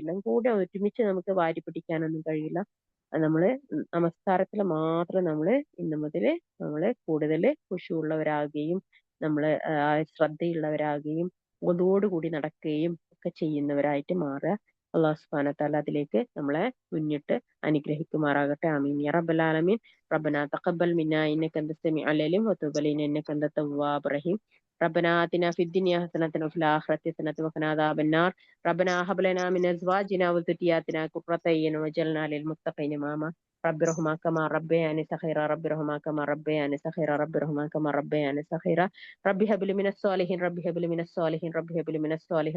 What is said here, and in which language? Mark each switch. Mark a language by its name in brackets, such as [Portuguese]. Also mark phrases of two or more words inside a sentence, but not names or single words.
[Malayalam] എല്ലാം കൂടെ ഒരുമിച്ച് നമുക്ക് വാരി പിടിക്കാനൊന്നും കഴിയില്ല. നമ്മള് നമസ്കാരത്തിൽ മാത്രം ഇന്ന് മുതൽ കൂടുതൽ ഖുശൂഉള്ളവരാകുകയും, നമ്മള് ശ്രദ്ധയുള്ളവരാകുകയും, അതോടുകൂടി നടക്കുകയും ഒക്കെ ചെയ്യുന്നവരായിട്ട് മാറുക. [Arabic] الله سبحانه وتعالى [Malayalam] അതിലേക്ക് നമ്മളെ മുന്നിട്ട് അനുഗ്രഹിക്കുമാറാകട്ടെ. [Arabic] آمين يا رب العالمين. ربنا تقبل منا إنك أنت السميع العليم وتب علينا إنك أنت التواب الرحيم. ربنا آتنا في الدنيا حسنة وفي الآخرة حسنة وقنا عذاب النار. ربنا هب لنا من أزواجنا وذرياتنا قرة أعين واجعلنا للمتقين إماما. رب ارحمهما كما ربياني صغيرا. رب ارحمهما كما ربياني صغيرا. رب ارحمهما كما ربياني صغيرا. رب هب لي من الصالحين. رب هب لي من الصالحين. رب هب لي من الصالحين.